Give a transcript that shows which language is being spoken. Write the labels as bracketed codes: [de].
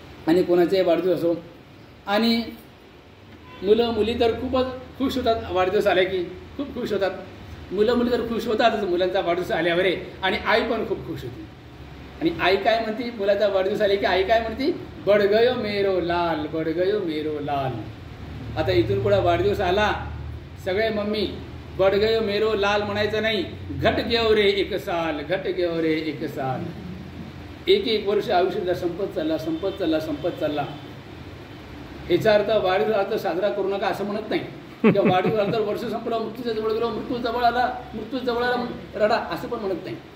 [mr] आणि कोणाचाही वाढदिवस असो. आणि मुलं मुली तर खूपच खुश होतात वाढदिवस आले की. खूप खुश होतात मुलं मुली तर खुश होतातच मुलांचा वाढदिवस आल्यावर. आणि आई पण खूप खुश होती. आणि आई काय म्हणते मुलाचा वाढदिवस आले की? आई काय म्हणते? [hi] बड गयो मेरो लाल, बड गयो मेरो लाल. [mr] आता इथून पुढे वाढदिवस आला, सगळे मम्मी [hi] बड गयो मेरो लाल [mr] म्हणायचं नाही. घट घेऊ रे 1 साल, घट घेऊ रे 1 साल. 1 वर्ष आयुष्याला संपत चालला. याचा अर्थ वाढदिवस अर्थ साजरा करू नका असं म्हणत नाही. किंवा वाढदिवस वर्ष संपलं, मृत्यूच्या जवळ गेलो, मृत्यू जवळ आला रडा असं पण म्हणत नाही.